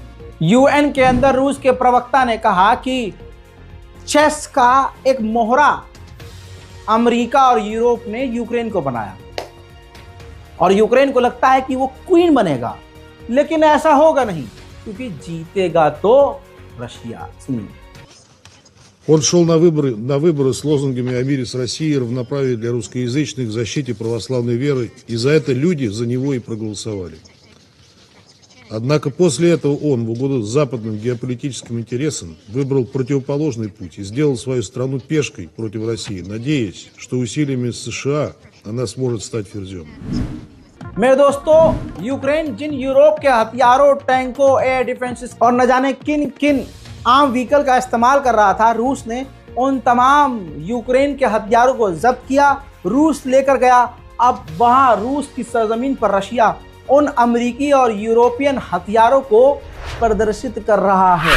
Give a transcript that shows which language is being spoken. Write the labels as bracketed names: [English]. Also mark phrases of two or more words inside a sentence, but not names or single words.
[Hindi] यूएन के अंदर रूस के प्रवक्ता ने कहा कि चेस का एक मोहरा अमेरिका और यूरोप ने यूक्रेन को बनाया और यूक्रेन को लगता है कि वो क्वीन बनेगा, लेकिन ऐसा होगा नहीं क्योंकि जीतेगा तो रशिया। सुनिए। [Russian] Он шел на выборы с лозунгами о мире с Россией и равноправии для русскоязычных, защите православной веры, и за это люди за него и проголосовали. Однако после этого он, в угоду западным геополитическим интересам, выбрал противоположный путь и сделал свою страну пешкой против России, надеясь, что усилиями США она сможет стать ферзем. [Hindi] मेरे दोस्तों, यूक्रेन जिन यूरोप के हथियारों, टैंकों, [English] air defences [Hindi] और न जाने किन किन आम व्हीकल का इस्तेमाल कर रहा था, रूस ने उन तमाम यूक्रेन के हथियारों को जब्त किया, रूस लेकर गया। अब वहां रूस की सरजमीन पर रशिया उन अमेरिकी और यूरोपियन हथियारों को प्रदर्शित कर रहा है।